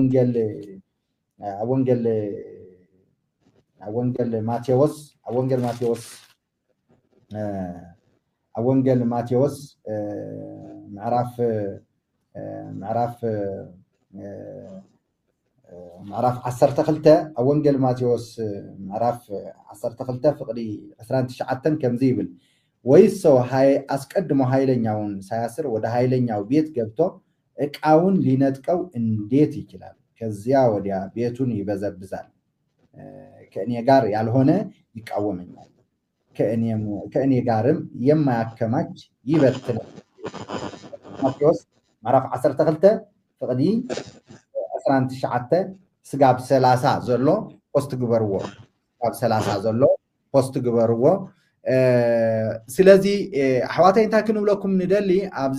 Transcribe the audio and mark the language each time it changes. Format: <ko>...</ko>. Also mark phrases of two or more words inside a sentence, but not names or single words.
<ti>ወንጌል ማቴዎስ ምዕራፍ 12 ኣብ ወንጌል ማቴዎስ ምዕራፍ 12 ፍቅዲ 29 ከምዚ ይብል</ti> <am>ወይስ ሰው አስቀድሞ ኃይለኛውን ሳያስር ወደ ኃይለኛው ቤት ገብቶ ዕቃውን ሊነጥቀው እንዴት ይችላል? ከዚያ ወዲያ ቤቱን ይበዘብዛል። ከእኔ ጋር ያልሆነ ይቃወመኛል፣ ከእኔ ጋርም የማያከማች ይበትናል።</am> <ti>ማቴዎስ ምዕራፍ 12 ፍቅዲ 19 ስጋብ 30 ዘሎ ፖስት ግበርዎ ስጋብ 30 ዘሎ ፖስት ግበርዎ። ስለዚ ኣሕዋተይ እንታይ ክንብለኩም ንደሊ ኣብዚ</ti>